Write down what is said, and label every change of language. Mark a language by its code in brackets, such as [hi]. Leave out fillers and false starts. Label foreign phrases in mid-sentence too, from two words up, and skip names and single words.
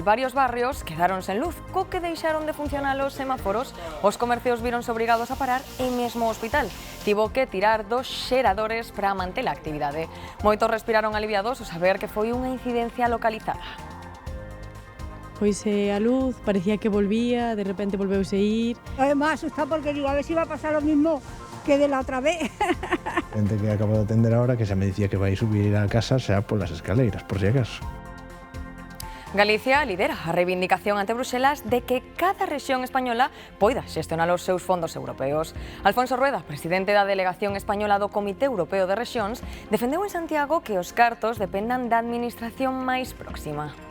[gl] Varios barrios quedaron sen luz, co que deixaron de funcionar os semáforos. Os comercios víronse obrigados a parar e mesmo o hospital tivo que tirar dos xeradores para manter a actividade. Moitos respiraron aliviados ao saber que foi unha incidencia localizada. Pois a luz parecía que volvía, de repente volveuse a ir. [es] Además, asustado porque digo, a ver si va a pasar lo mismo que de la otra vez. Gente que acabo de atender ahora que se me decía que [gl] vai subir a casa [es] sea por las escaleras, por si acaso. [gl] Galicia lidera a reivindicación ante Bruxelas de que cada rexión española poida xestionar os seus fondos europeos. Alfonso Rueda, presidente da delegación española do Comité Europeo de Rexións, defendeu en Santiago que os cartos dependan da administración máis próxima.